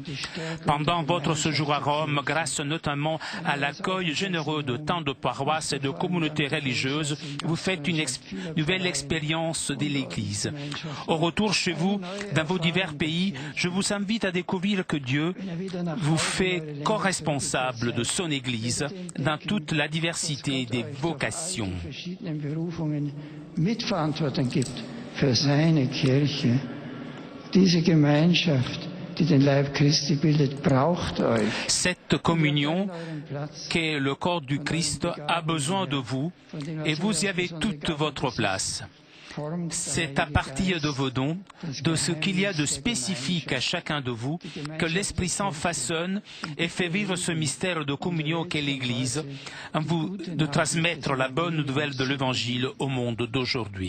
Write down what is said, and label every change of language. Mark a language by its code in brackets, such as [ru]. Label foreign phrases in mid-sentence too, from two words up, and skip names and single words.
[fr] Pendant votre séjour à Rome, grâce notamment à l'accueil généreux de tant de paroisses et de communautés religieuses, vous faites une nouvelle expérience de l'Église. Au retour chez vous, dans vos divers pays, je vous invite à découvrir que Dieu vous fait co-responsable de son Église dans toute la diversité des vocations. [de] Für seine Kirche. Diese Gemeinschaft, die den Leib Christi bildet, braucht euch. [fr] Cette communion, qu'est le corps du Christ, a besoin de vous et vous y avez toute votre place. C'est à partir de vos dons, de ce qu'il y a de spécifique à chacun de vous, que l'Esprit Saint façonne et fait vivre ce mystère de communion qu'est l'Église, en vous de transmettre la bonne nouvelle de l'Évangile au monde d'aujourd'hui.